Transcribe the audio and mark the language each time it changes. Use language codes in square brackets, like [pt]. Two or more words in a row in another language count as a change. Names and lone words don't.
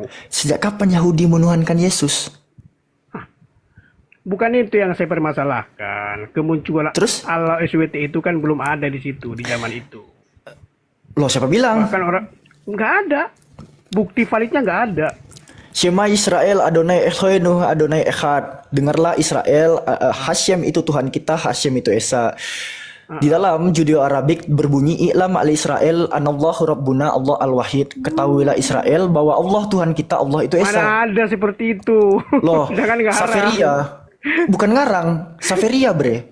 [id] Sejak kapan Yahudi menuhankan Yesus? Bukan itu yang saya permasalahkan. Kemunculan Allah SWT itu kan belum ada di situ, di zaman itu. Loh, siapa bilang? Bahkan orang nggak ada, bukti validnya nggak ada. [he] שמע ישראל אדוני אלוהינו אדוני אחד. [id] Dengarlah Israel, Hashem itu Tuhan kita, Hashem itu Esa. Di dalam Judeo-Arabik berbunyi [ar] اعلم ال إسرائيل أن الله ربنا الله الواحد. [id] Ketahuilah Israel bahwa Allah Tuhan kita, Allah itu Esa. Mana ada seperti itu. Loh, Jangan ngarang. Saveria. Bukan ngarang, Saveria bre.